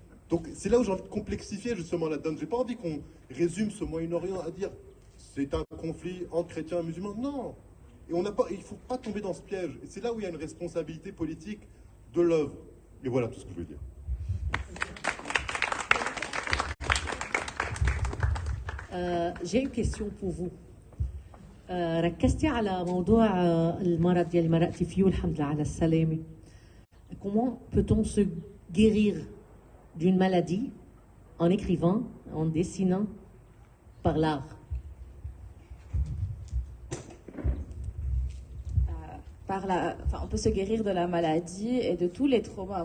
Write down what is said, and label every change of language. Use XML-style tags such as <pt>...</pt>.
<fr>Donc, c'est là où j'ai envie de complexifier justement la donne. J'ai pas envie qu'on résume ce Moyen-Orient à dire c'est un conflit entre chrétiens et musulmans. Non. Et il ne faut pas tomber dans ce piège. Et c'est là où il y a une responsabilité politique de l'œuvre. Et voilà tout ce que je veux dire. J'ai une question pour vous.</fr> <ar>ركزتي على موضوع المرض يلي مرقتي فيه والحمد لله على السلامة.</ar> <fr>Comment peut-on se guérir d'une maladie en écrivant, en dessinant, par l'art? On peut se guérir de la maladie et de tous les traumas.</fr>